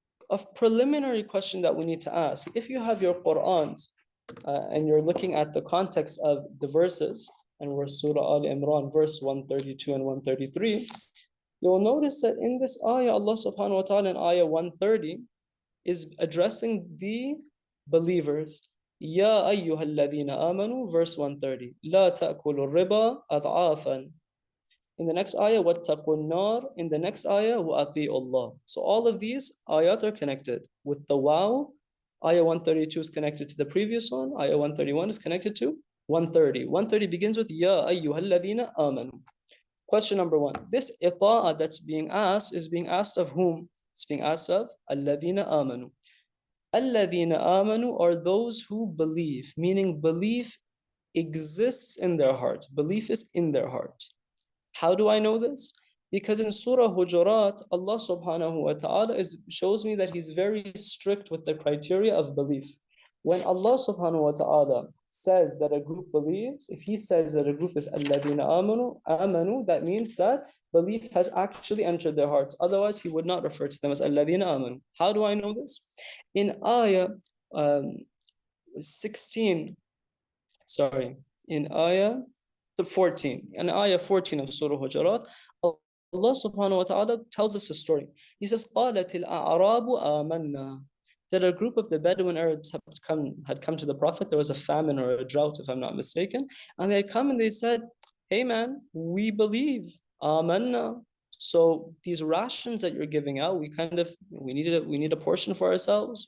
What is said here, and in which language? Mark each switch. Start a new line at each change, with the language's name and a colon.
English: A preliminary question that we need to ask, if you have your Qur'ans and you're looking at the context of the verses, and we're Surah Al-Imran, verse 132 and 133, you'll notice that in this ayah, Allah subhanahu wa ta'ala in ayah 130 is addressing the believers.
Arabic: يا أيها الذين آمنوا,
English: verse 130.
Arabic: لا تأكلوا الربا أضعافا.
English: In the next ayah,
Arabic: وَاتَّقُوا النَّارِ.
English: In the next ayah,
Arabic: وَأَطِيعُوا اللَّهِ.
English: So all of these ayat are connected. With the wow, ayah 132 is connected to the previous one. Ayah 131 is connected to 130. 130 begins with
Arabic: يَا أَيُّهَا الَّذِينَ آمَنُوا.
English: Question number one. This ita'a that's being asked is being asked of whom? It's being asked of
Arabic: الَّذِينَ آمَنُوا. الَّذِينَ آمَنُوا
English: are those who believe, meaning belief exists in their heart. Belief is in their heart. How do I know this? Because in Surah Hujurat, Allah subhanahu wa ta'ala shows me that He's very strict with the criteria of belief. When Allah subhanahu wa ta'ala says that a group believes, if He says that a group is alladhina amanu, that means that belief has actually entered their hearts. Otherwise, He would not refer to them as alladhina amanu. How do I know this? In ayah 16, sorry, in ayah 14, in ayah 14 of Surah Hujurat, Allah subhanahu wa ta'ala tells us a story. He says,
Arabic: قَالَتِ الْأَعْرَابُ آمَنَّا.
English: That a group of the Bedouin Arabs had come to the Prophet. There was a famine or a drought, if I'm not mistaken. And they had come and they said, hey man, we believe. Amanna. So these rations that you're giving out, we need a portion for ourselves.